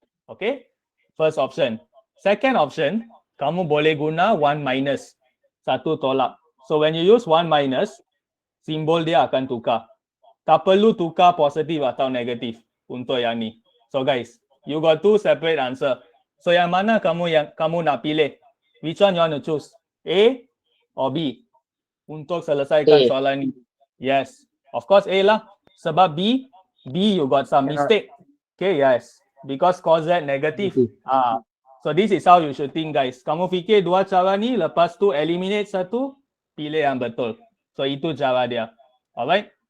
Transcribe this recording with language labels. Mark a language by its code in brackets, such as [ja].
[en] Okay, first option. Second option, [ms] kamu boleh guna 1 minus, 1 tolak. [en] So when you use 1 minus, [ms] simbol dia akan tukar. Tak perlu tukar positif atau negatif untuk yang ni. [en] So guys, you got 2 separate answer. [ms] So yang mana kamu nak pilih? [en] Which one you want to choose? A or B? [ms] Untuk selesaikan soalan ni. [en] Yes, of course A lah. Sebab B you got some mistake. Okay, yes. Because cause Z negative. So this is how you should think guys. [ms] Kamu fikir 2 cara ni, lepas tu eliminate 1, pilih yang betul. So itu cara dia. Alright.